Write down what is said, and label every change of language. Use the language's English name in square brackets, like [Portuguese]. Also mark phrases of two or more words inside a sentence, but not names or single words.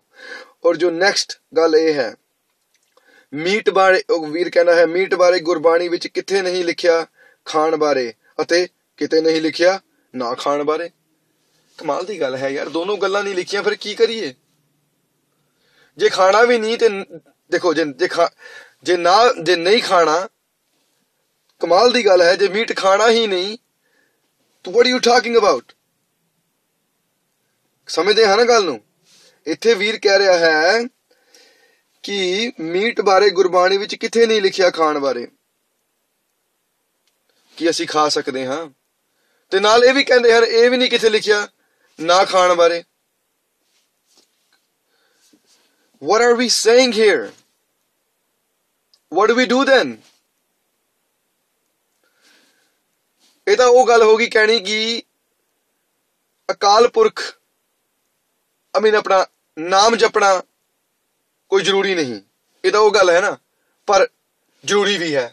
[Punjabi] ਔਰ ਜੋ ਨੈਕਸਟ ਗੱਲ ਇਹ ਹੈ, ਮੀਟ ਬਾਰੇ, ਵੀਰ ਕਹਿੰਦਾ ਹੈ, ਮੀਟ ਬਾਰੇ ਗੁਰਬਾਣੀ ਵਿੱਚ ਕਿੱਥੇ ਨਹੀਂ ਲਿਖਿਆ ਖਾਣ ਬਾਰੇ, ਅਤੇ ਕਿਤੇ ਨਹੀਂ ਲਿਖਿਆ ਨਾ ਖਾਣ ਬਾਰੇ। ਕਮਾਲ ਦੀ ਗੱਲ ਹੈ ਯਾਰ, ਦੋਨੋਂ ਗੱਲਾਂ ਨਹੀਂ ਲਿਖੀਆਂ, ਫਿਰ ਕੀ ਕਰੀਏ? ਜੇ ਖਾਣਾ ਵੀ ਨਹੀਂ ਤੇ ਦੇਖੋ, ਜੇ ਨਹੀਂ ਖਾਣਾ, ਕਮਾਲ ਦੀ ਗੱਲ ਹੈ। ਜੇ ਮੀਟ ਖਾਣਾ ਹੀ ਨਹੀਂ ਤਾਂ [English] what are you talking about? [Punjabi] ਸਮਝਦੇ ਹਾਂ ਨਾ ਗੱਲ ਨੂੰ? ਇੱਥੇ ਵੀਰ ਕਹਿ ਰਿਹਾ ਹੈ ਕਿ ਮੀਟ ਬਾਰੇ ਗੁਰਬਾਣੀ ਵਿੱਚ ਕਿੱਥੇ ਨਹੀਂ ਲਿਖਿਆ ਖਾਣ ਬਾਰੇ ਕਿ ਅਸੀਂ ਖਾ ਸਕਦੇ ਹਾਂ, ਤੇ ਨਾਲ ਇਹ ਵੀ ਕਹਿੰਦੇ ਹਨ ਇਹ ਵੀ ਨਹੀਂ ਕਿੱਥੇ ਲਿਖਿਆ ਨਾ ਖਾਣ ਬਾਰੇ। [English] What are we saying here? What do we do then? [Punjabi] ਇਹ ਤਾਂ ਉਹ ਗੱਲ ਹੋ ਗਈ ਕਹਿਣੀ ਕਿ ਅਕਾਲ ਪੁਰਖ ਆਪਣਾ ਨਾਮ ਜਪਣਾ ਕੋਈ ਜ਼ਰੂਰੀ ਨਹੀਂ। ਇਹ ਤਾਂ ਉਹ ਗੱਲ ਹੈ ਨਾ, ਪਰ ਜ਼ਰੂਰੀ ਵੀ ਹੈ।